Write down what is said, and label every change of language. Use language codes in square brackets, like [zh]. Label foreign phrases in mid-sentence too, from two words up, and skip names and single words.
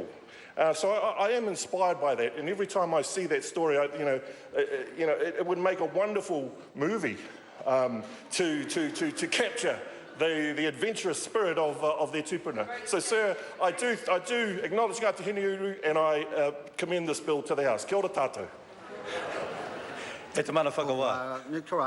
[en] So I am inspired by that, and every time I see that story, it would make a wonderful movie to capture the adventurous spirit of their tupuna. So, sir, I do acknowledge [mi] ngā te Hineuru, [en] and I commend this bill to the House. [mi] Kia ora tātou. E te mana whakawā. Nitora